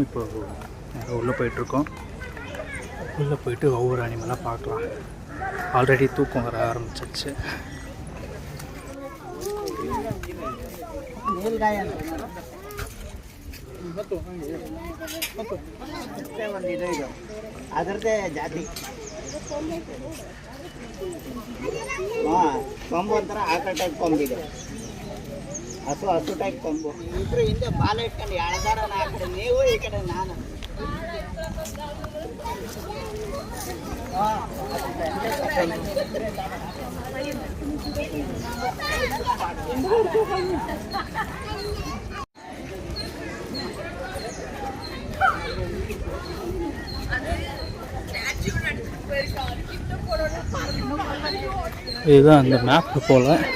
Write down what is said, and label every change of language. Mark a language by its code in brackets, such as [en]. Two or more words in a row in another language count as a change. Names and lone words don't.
[ta] இப்போ உள்ளே போயிட்டுருக்கோம். உள்ளே போயிட்டு ஒவ்வொரு அனிமலாக பார்க்கலாம். ஆல்ரெடி தூக்கம் வர ஆரம்பிச்சிருச்சு. [kn] ಅದರದ್ದೇ ಜಾತಿ ಕೊಂಬು ಅಂತಾರೆ. ಆಕಳ ಟೈಪ್ ಕೊಂಬಿದೆ. ಹಸು ಟೈಪ್ ಕೊಂಬು. ಇಬ್ಬರು ಹಿಂದೆ ಬಾಲ ಇಟ್ಕೊಂಡು ಎಳ್ದಾರ ಆ ಕಡೆ ನೀವು, ಈ ಕಡೆ ನಾನು. [ta] இதுதான் அந்த மேப்பு போல்.